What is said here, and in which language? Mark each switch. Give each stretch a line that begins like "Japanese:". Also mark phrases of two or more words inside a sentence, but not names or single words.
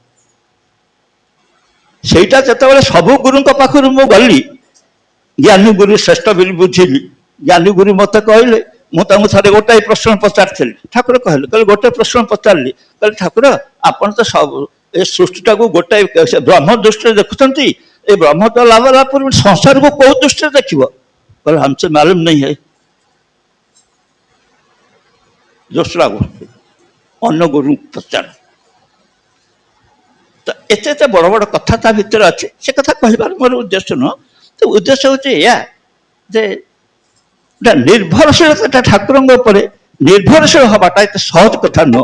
Odia: ସେଇଟା ଯେତେବେଳେ ସବୁ ଗୁରୁଙ୍କ ପାଖରୁ ମୁଁ ଗଲି, ଜ୍ଞାନୀ ଗୁରୁ ଶ୍ରେଷ୍ଠ ବୋଲି ବୁଝିଲି, ଜ୍ଞାନୀ ଗୁରୁ ମତେ କହିଲେ, ମୁଁ ତାଙ୍କୁ ଥରେ ଗୋଟାଏ ପ୍ରଶ୍ନ ପଚାରିଥିଲି। ଠାକୁର କହିଲେ ଗୋଟେ ପ୍ରଶ୍ନ ପଚାରିଲି, କହିଲେ ଠାକୁର ଆପଣ ତ ସବୁ ଏ ସୃଷ୍ଟିଟାକୁ ଗୋଟାଏ ବ୍ରହ୍ମ ଦୃଷ୍ଟିରେ ଦେଖୁଛନ୍ତି, ଏ ବ୍ରହ୍ମ ତ ଲାଭ ଲାଭ ପୂର୍ବରୁ ସଂସାରକୁ କୋଉ ଦୃଷ୍ଟିରେ ଦେଖିବ? କହିଲେ
Hindi: हमसे मालूम नहीं है।
Odia: ଦୋସରା ଅନ୍ୟ ଗୁରୁ ପଚାର। ତ ଏତେ ବଡ଼ ବଡ଼ କଥା ତା ଭିତରେ ଅଛି, ସେ କଥା କହିବାର ମୋର ଉଦ୍ଦେଶ୍ୟ ନୁହଁ। ତ ଉଦ୍ଦେଶ୍ୟ ହଉଛି ଏଇଆ ଯେ ନିର୍ଭରଶୀଳତା ଠାକୁରଙ୍କ ଉପରେ ନିର୍ଭରଶୀଳ ହବାଟା ଏତେ ସହଜ କଥା ନୁହଁ।